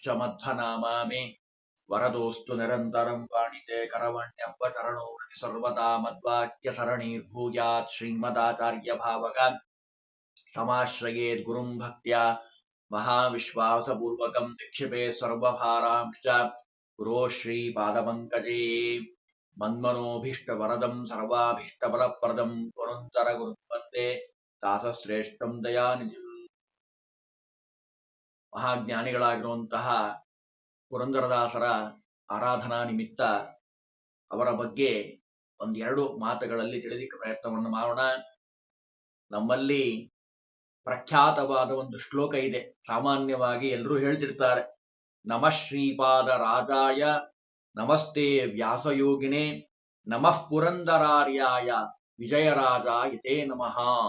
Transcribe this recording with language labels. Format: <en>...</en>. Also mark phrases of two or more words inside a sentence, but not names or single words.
<sa>मध्वनामा मे वरदोऽस्तु निरन्तरं पाणिते करवण्यव्वचरणो सर्वदा मद्वाक्यसरणीर्भूयात् श्रीमदाचार्यभावगान् समाश्रयेत् गुरुं भक्त्या महाविश्वासपूर्वकं निक्षिपे सर्वभारांश्च गुरो श्रीपादपङ्कजे मन्मनोभीष्टवरदं सर्वाभीष्टफलप्रदं पुरन्दरगुरुं वन्दे ದಾಸಶ್ರೇಷ್ಠಂ ದಯಾನಿಧಿಂ.</sa> <kn>ಮಹಾಜ್ಞಾನಿಗಳಾಗಿರುವಂತಹ ಪುರಂದರದಾಸರ ಆರಾಧನಾ ನಿಮಿತ್ತ ಅವರ ಬಗ್ಗೆ ಒಂದೆರಡು ಮಾತುಗಳಲ್ಲಿ ತಿಳಿಲಿಕ್ಕೆ ಪ್ರಯತ್ನವನ್ನು ಮಾಡೋಣ. ನಮ್ಮಲ್ಲಿ ಪ್ರಖ್ಯಾತವಾದ ಒಂದು ಶ್ಲೋಕ ಇದೆ, ಸಾಮಾನ್ಯವಾಗಿ ಎಲ್ಲರೂ ಹೇಳ್ತಿರ್ತಾರೆ,</kn> <sa>ನಮಃ ಶ್ರೀಪಾದ ರಾಜಾಯ ನಮಸ್ತೆ ವ್ಯಾಸಯೋಗಿನೇ ನಮಃ ಪುರಂದರಾರ್ಯಾಯ ವಿಜಯರಾಜ ಯತೇ ನಮಃ.</sa>